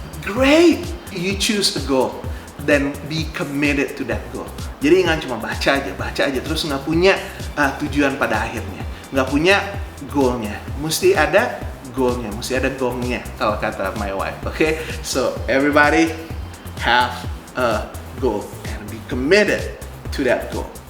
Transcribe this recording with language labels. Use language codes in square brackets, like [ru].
[en] Great, you choose a goal, then be committed to that goal. [id] Jadi nggak cuma baca aja terus nggak punya tujuan pada akhirnya, nggak punya goalnya. Mesti ada goalnya, mesti ada gongnya kalau kata [en] my wife. Okay, so everybody have a goal and be committed to that goal.